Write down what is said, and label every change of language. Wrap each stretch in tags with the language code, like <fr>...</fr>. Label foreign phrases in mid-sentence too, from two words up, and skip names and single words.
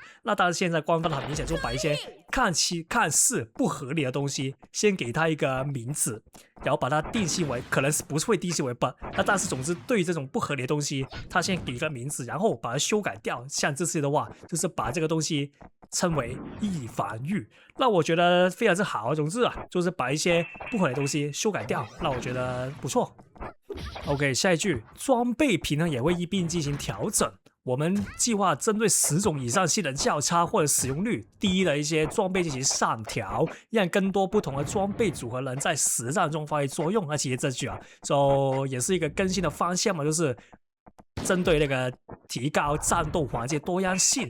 <zh>那但是現在官方很明顯就把一些看似不合理的東西先給他一個名字，然後把它定性為可能是不是會定性為 bug， 那但是總之對於這種不合理的東西，他先給一個名字，然後把它修改掉。像這次的話，就是把這個東西稱為易防禦，那我覺得非常之好。總之啊，就是把一些不合理的東西修改掉，那我覺得不錯。OK，下一句，裝備平衡也會一併進行調整。我們計劃針對10種以上性能較差或者使用率低的一些裝備進行上調，讓更多不同的裝備組合能在實戰中發揮作用。那其實這句啊，就也是一個更新的方向嘛，就是針對那個提高戰鬥環節多樣性。</zh>